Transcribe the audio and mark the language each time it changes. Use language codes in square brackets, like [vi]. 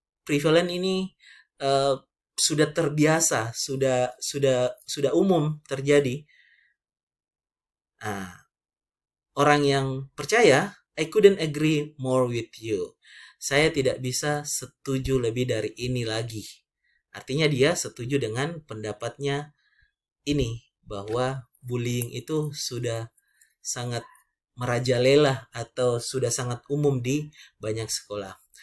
[id] Prevalent ini sudah terbiasa, sudah umum terjadi. Nah, orang yang percaya, [en] I couldn't agree more with you. [id] Saya tidak bisa setuju lebih dari ini lagi. Artinya dia setuju dengan pendapatnya ini, bahwa bullying itu sudah sangat merajalela atau sudah sangat umum di banyak sekolah.